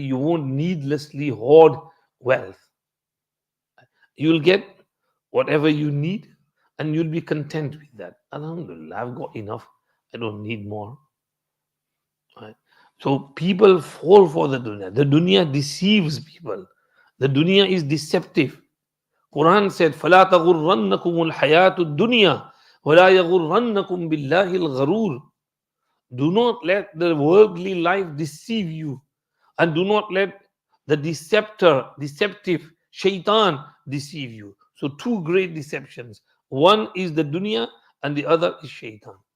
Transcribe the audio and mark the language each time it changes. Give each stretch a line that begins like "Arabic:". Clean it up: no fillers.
English: You won't needlessly hoard wealth. You'll get whatever you need and you'll be content with that. Alhamdulillah, I've got enough. I don't need more. Right? So people fall for the dunya. The dunya deceives people. The dunya is deceptive. Quran said,
Arabic: فَلَا تَغُرَّنَّكُمُ الْحَيَاةُ الدُّنْيَا وَلَا يَغُرَّنَّكُمْ بِاللَّهِ الْغَرُورُ.
English: Do not let the worldly life deceive you. And do not let the deceptive shaitan deceive you. So two great deceptions. One is the dunya and the other is shaitan.